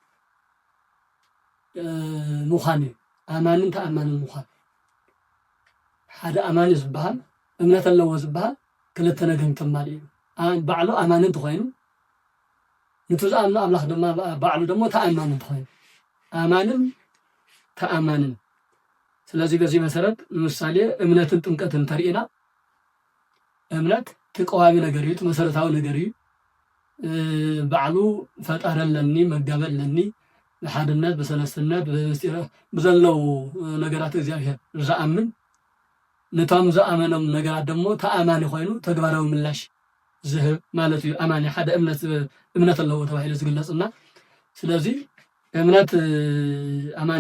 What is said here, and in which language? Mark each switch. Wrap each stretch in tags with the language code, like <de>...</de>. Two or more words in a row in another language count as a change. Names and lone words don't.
<ti>ምዃን እዩ ኣማንን ተኣማንን ምዃን ሓደ ኣማኒ ዝበሃል እምነት ኣለዎ ዝበሃል ክልተ ነገር ምትማል እዩ ባዕሉ ኣማኒ እንተኮይኑ ነቲ ዝኣምኖ ኣምላኽ ድማ ባዕሉ ደግሞ ተኣማኒ እንተኮይኑ ኣማንን ተኣማንን</ti> <am>ስለዚህ በዚህ መሰረት</am> <ti>ምሳሌ እምነትን ጥምቀትን ተሪእና እምነት ተቃዋሚ ነገር እዩ መሰረታዊ ነገር እዩ ባዕሉ ፈጣሪ ኣለኒ መጋቢ ኣለኒ ብሓድነት ብሰለስትነት ብምስጢር ብዘለው ነገራት እግዚአብሔር ዝኣምን ነቶም ዝኣመኖም ነገራት ደግሞ ተኣማኒ ኮይኑ ተግባራዊ ምላሽ ዝህብ ማለት እዩ ኣማኒ ሓደ እምነት ኣለዎ ተባሂሉ ዝግለጽና ስለዚ እምነት ኣማንን</ti>